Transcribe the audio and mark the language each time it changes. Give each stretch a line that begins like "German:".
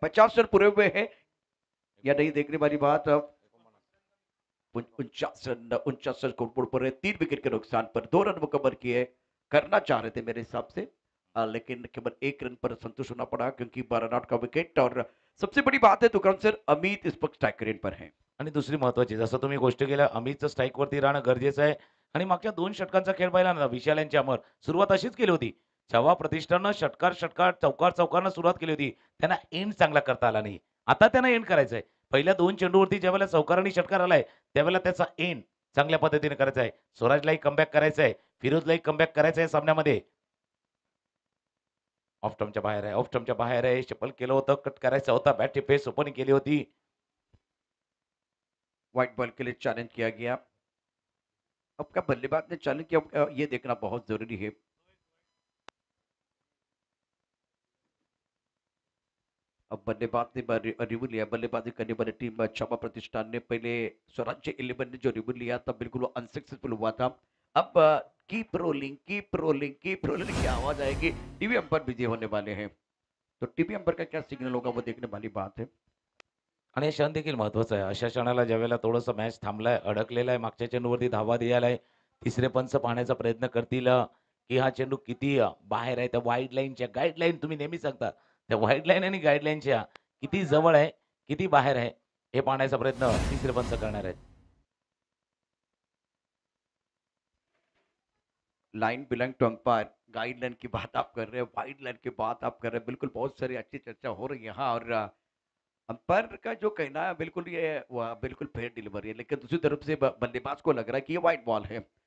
Hindi: 50 run पूरे हुए हैं या नहीं देखने वाली बात। 49 रन स्कोरबोर्ड पर है, 3 विकेट के नुकसान पर 2 रन मुकम्मल किए। करना चाह रहे थे मेरे हिसाब से, लेकिन केवल 1 रन पर संतुष्ट होना पड़ा क्योंकि 12 रन का विकेट। और सबसे बड़ी बात है तुकार सर, अमित इस वक्त स्ट्राइक रेट पर है।
Marathi: आणि दुसरी महत्त्वाची जसं तुम्ही गोष्ट केल्या अमितचं स्ट्राईकवरती राहणं गरजेचं आहे आणि मागच्या 2 षटकांचा खेळ पाहिला ना विशाल यांची अमर सुरुवात अशीच केली होती. जेव्हा प्रतिष्ठाननं षटकार, चौकारनं सुरुवात केली होती. त्यांना एंड चांगला करता आला नाही. आता त्यांना एंड करायचा आहे. पहिल्या 2 चेंडूवरती ज्यावेळेला चौकार आणि षटकार आलाय, त्यावेळेला त्याचा एंड चांगल्या पद्धतीने करायचा आहे. स्वराजलाही कमबॅक करायचा आहे. फिरोजलाही कमबॅक करायचं आहे सामन्यामध्ये. ऑफ स्टंपच्या बाहेर आहे, ऑफ स्टंपच्या बाहेर आहे. शफल केलं होतं, कट करायचा होता. बॅटची पेस ओपनिंग केली होती.
Hindi: व्हाइट बॉल के लिए चैलेंज किया गया। अब क्या बल्लेबाज ने चैलेंज किया, ये देखना बहुत जरूरी है। अब बल्लेबाज ने रिव्यू लिया, बल्लेबाजी करने वाली टीम क्षमा प्रतिष्ठान ने पहले स्वराज्य 11 ने जो रिव्यू लिया था बिल्कुल वो अनसक्सेसफुल हुआ था। अब keep rolling keep rolling keep rolling की आवाज आएगी, टीवी अंपर बिजी होने वाले हैं। तो टीवी अंपर का क्या सिग्नल होगा वो देखने वाली बात है।
Marathi: आणि हे क्षण देखील महत्त्वाचं आहे. अशा क्षणाला ज्यावेळेला थोडंसं मॅच थांबलाय, अडकलेला आहे, मागच्या चेंडूवरती धावा द्यायलाय, तिसरे पंच पाहण्याचा प्रयत्न करतील की हा चेंडू किती बाहेर आहे. त्या व्हाईट लाईनच्या गाईडलाईन तुम्ही नेहमी सांगता. त्या व्हाईट लाईन आणि गाईडलाईनच्या किती जवळ आहे, किती बाहेर आहे, हे पाहण्याचा प्रयत्न तिसरे पंच करणार आहेत.
English: line belong to umpire,
Hindi: guideline की बात आप कर रहे हैं, वाइड लाइन की बात आप कर रहे हैं, बिल्कुल बहुत सारी अच्छी चर्चा हो रही है यहाँ। और अंपायर का जो कहना है बिल्कुल ये बिल्कुल फेयर डिलीवरी है, लेकिन दूसरी तरफ से बल्लेबाज को लग रहा है कि ये वाइट बॉल है।